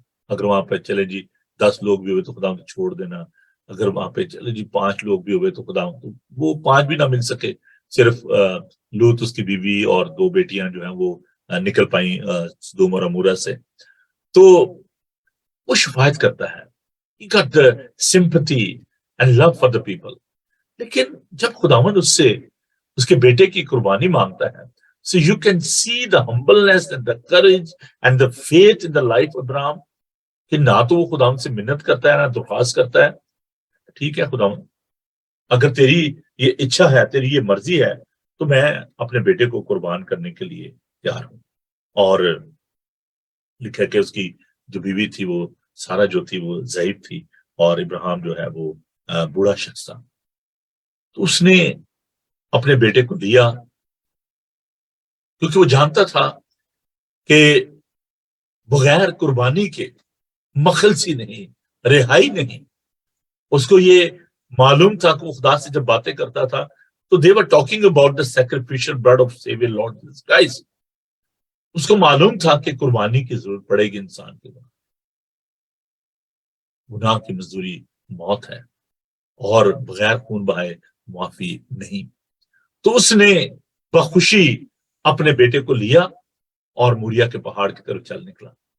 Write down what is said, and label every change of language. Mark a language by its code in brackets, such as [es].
[ur] اگر وہاں پہ چلے جی 10 لوگ بھی ہوئے تو خدا ان کو چھوڑ دینا. اگر وہاں پہ چلے جی 5 لوگ بھی ہوئے تو خدا وہ 5 بھی نہ مل سکے، صرف لوط اس کی بیوی اور 2 بیٹیاں جو ہیں وہ نکل پائیں سدوم اور عمورہ سے. تو وہ شفاعت کرتا ہے. [en] He got the sympathy and love for the people. [ur] لیکن جب خداوند اس سے اس کے بیٹے کی قربانی مانگتا ہے، [en] so you can see the humbleness and the courage and the faith in the life of Abraham [ur] کہ نہ تو وہ خداوند سے منت کرتا ہے نہ درخواست کرتا ہے. ٹھیک ہے خداوند، اگر تیری یہ اچھا ہے، تیری یہ مرضی ہے تو میں اپنے بیٹے کو قربان کرنے کے لیے تیار ہوں. اور لکھا کہ اس کی جو بیوی تھی وہ سارا جو تھی وہ ضعیف تھی اور ابراہیم جو ہے وہ بوڑھا شخص تھا. تو اس نے اپنے بیٹے کو دیا کیونکہ وہ جانتا تھا کہ بغیر قربانی کے مخلصی نہیں، رہائی نہیں. اس کو یہ معلوم تھا کہ وہ خدا سے جب باتیں کرتا تھا تو [en] they were talking about the sacrificial blood of Savior Lord Jesus Christ. [ur] اس کو معلوم تھا کہ قربانی کی ضرورت پڑے گی انسان کے بعد. گناہ کی مزدوری موت ہے اور بغیر خون بہائے معافی نہیں. تو اس نے بخوشی اپنے بیٹے کو لیا اور موریا کے پہاڑ کی طرف چل نکلا.